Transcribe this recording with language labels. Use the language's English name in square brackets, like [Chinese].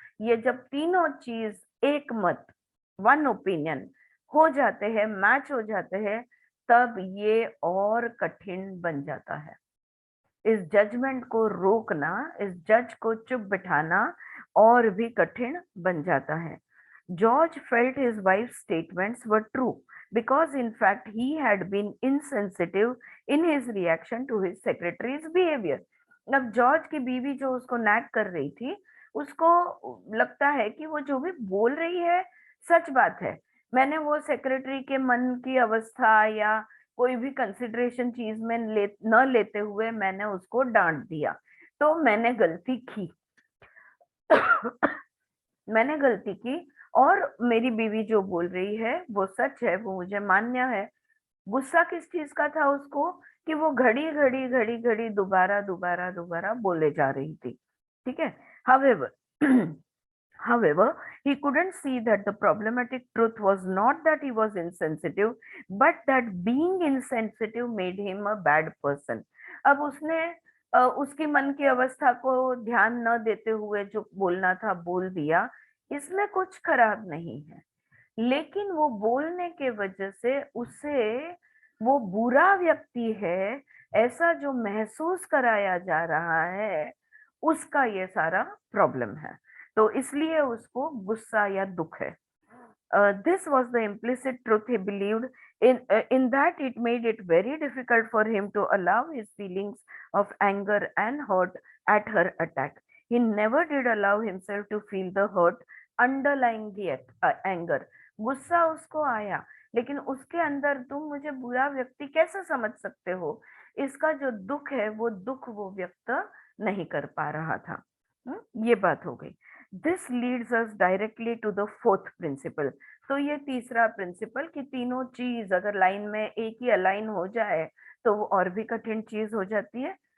[Hindi] ये जब तीनों चीज एक मत, वन ओपिनियन हो जाते हैं, मैच हो जाते हैं, तब ये और कठिन बन जाता है। इस जजमेंट को रोकना, इस जज को चुप बिठाना और भी कठिन बन जाता है। [English] George felt his wife statements were true because in fact he had been insensitive in his reaction to his secretary's behavior। [Hindi] अब जॉर्ज की बीवी जो उसको नैग कर रही थी, उसको लगता है कि वो जो भी बोल रही है सच बात है। मैंने वो सेक्रेटरी के मन की अवस्था या कोई भी कंसिडरेशन चीज में न लेते हुए मैंने उसको डांट दिया, तो मैंने गलती की। मैंने गलती की, और मेरी बीवी जो बोल रही है वो सच है, वो मुझे मान्य है। गुस्सा किस चीज का था उसको, कि वो घड़ी घड़ी घड़ी घड़ी दोबारा दोबारा दोबारा बोले जा रही थी, ठीक है। [English] However, however, he couldn't see that the problematic truth was not that he was insensitive, but that being insensitive made him a bad person। [Hindi] अब उसने उसकी मन की अवस्था को ध्यान न देते हुए जो बोलना था बोल दिया, इसमें कुछ खराब नहीं है, लेकिन वो बोलने के वजह से उसे वो बुरा व्यक्ति है ऐसा जो महसूस कराया जा रहा है, उसका ये सारा प्रॉब्लम है। तो इसलिए उसको गुस्सा या दुख है। [English] This was the implicit truth he believed in that it made it very difficult for him to allow his feelings of anger and hurt at her attack. He never did allow himself to feel the hurt underlying the anger. [Hindi] गुस्सा उसको आया, लेकिन उसके अंदर तुम मुझे बुरा व्यक्ति कैसे समझ सकते हो, इसका जो दुख है वो दुख वो व्यक्त नहीं कर पा रहा था। ये बात हो गई। [English] This leads us directly to the fourth principle. [Hindi] तो ये तीसरा प्रिंसिपल कि तीनों चीज अगर लाइन में एक ही अलाइन हो जाए तो वो और भी कठिन चीज हो जाती है।